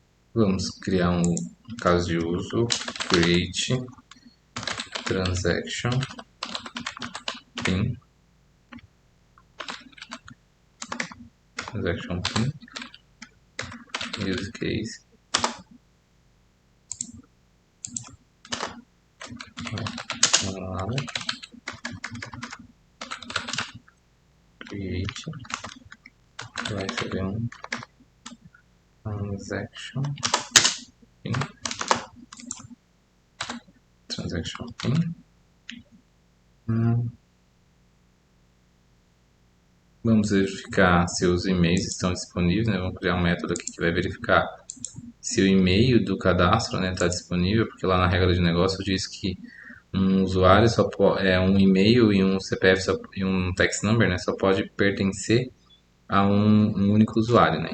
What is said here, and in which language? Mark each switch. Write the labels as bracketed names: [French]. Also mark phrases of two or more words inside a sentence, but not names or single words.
[Portuguese] Vamos criar um caso de uso, [English] create transaction pin, transaction pin, use case, [Portuguese] vamos lá, create, vai ser um [English] transaction pin, transaction pin. [Portuguese] Vamos verificar se os e-mails estão disponíveis, né? Vamos criar um método aqui que vai verificar se o e-mail do cadastro, né, está disponível, porque lá na regra de negócio diz que um usuário só pode, um e-mail e um CPF e um [English] tax number, [Portuguese] né, só pode pertencer a um único usuário, né?